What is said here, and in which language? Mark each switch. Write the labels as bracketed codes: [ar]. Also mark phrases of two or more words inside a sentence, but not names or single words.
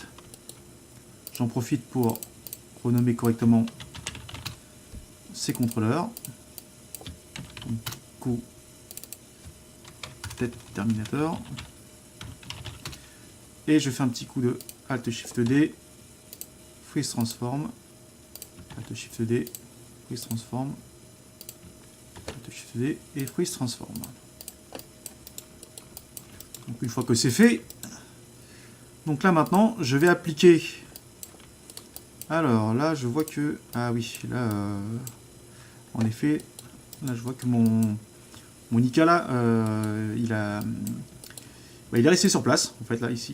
[fr] J'en profite pour renommer correctement ces contrôleurs. Cou, tête, Terminator. Et je fais un petit coup de Alt-Shift-D, Freeze Transform, Alt-Shift-D, Freeze Transform, Alt-Shift-D et Freeze Transform. Donc une fois que c'est fait, donc là maintenant je vais appliquer. Alors là je vois que, ah oui, là en effet, là je vois que mon Ika là, il est resté sur place en fait là ici.